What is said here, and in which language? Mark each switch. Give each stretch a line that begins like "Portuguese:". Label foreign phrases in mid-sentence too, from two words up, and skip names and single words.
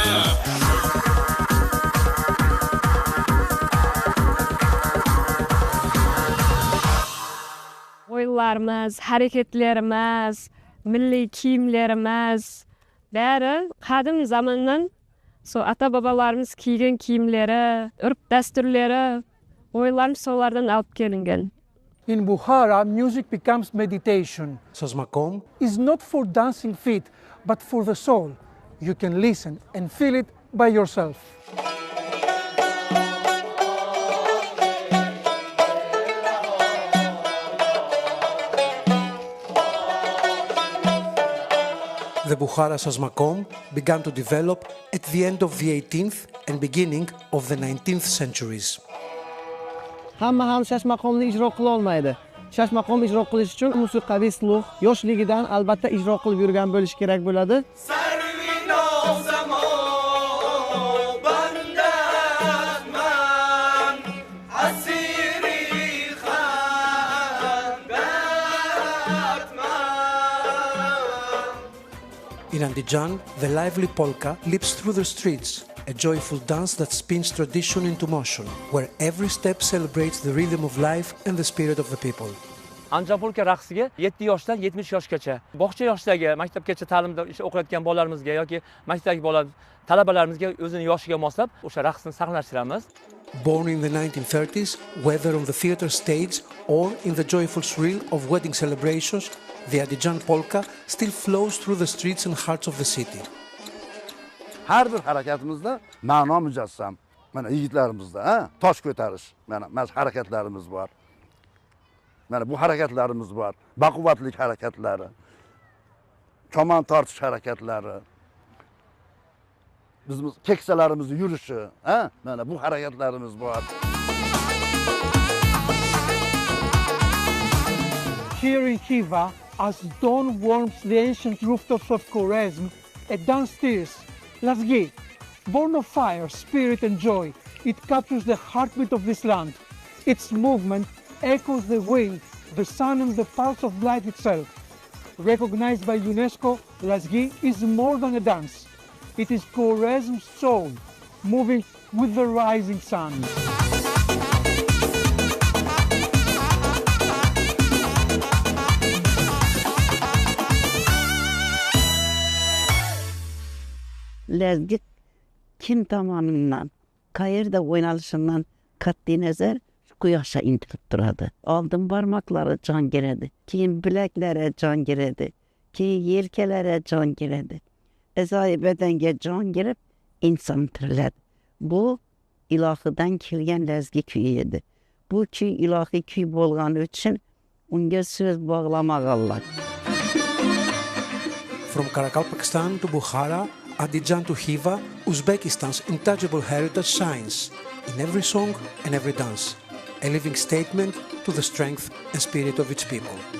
Kara-Kalpak: Oylarımız, hareketlerimiz, milli kiyimlerimiz, bari qadim zamandan ata-babalarımız kiygan kiyimleri, urf dasturlari, oylarimiz solardan olib kelingan.
English: In Bukhara, music becomes meditation. Sazmakom It's not for dancing feet, but for the soul. You can listen and feel it by yourself. The Bukhara Sazmakom began to develop at the end of the 18th and beginning of the 19th centuries.
Uzbek: Hamma ham shashmaqomni ijro qila olmaydi. Shashmaqom ijro qilish uchun musiqiy sluh yoshligidan albatta ijro qilib yurgan bo'lish kerak bo'ladi.
English: In Andijan, the lively polka leaps through the streets, a joyful dance that spins tradition into motion, where every step celebrates the rhythm of life and the spirit of the people.
Uzbek: Andijon polka raqsiga 7 yoshdan 70 yoshgacha, bog'cha yoshidagi, maktabgacha ta'limda o'qiyotgan bolalarimizga yoki maktabdagi talabalarimizga o'zining yoshiga moslab o'sha raqsni saqlashtiramiz.
English: Born in the 1930s, whether on the theater stage or in the joyful thrill of wedding celebrations, the Andijan polka still flows through the streets and hearts of the city.
Uzbek: Har bir harakatimizda ma'no mujassam. Mana yigitlarimizda, tosh ko'tarish, mana harakatlarimiz bor. Mana bu harakatlarimiz bor. Baquvvatlik harakatlari, kaman tortish harakatlari, bizimiz keksalarimizni yurishi, mana bu harakatlarimiz bor.
English: Here in Khiva, as dawn warms the ancient rooftops of Khwarezm, a dance stirs, Lazgi. Born of fire, spirit and joy, it captures the heartbeat of this land. Its movement echoes the wind, the sun and the pulse of life itself. Recognized by UNESCO, Lazgi is more than a dance. It is Khwarezm's soul, moving with the rising sun.
Uzbek: Lazgi kim tomonidan, qayerda o'ynalishidan qat'iy nazar quyoshga intilib turadi. Oldin barmoqlari jon beradi, keyin bilaklari jon beradi, keyin yelkalari jon beradi. A'zoyi badanga jon berib, inson tiriladi. Bu ilohidan kelgan lazgi kuyi edi. Bu kuy ilohiy kuy bo'lgani uchun unga so'z bog'lamoq Allah.
English: From Karakalpakstan to Bukhara, Andijan to Khiva, Uzbekistan's intangible heritage shines in every song and every dance, a living statement to the strength and spirit of its people.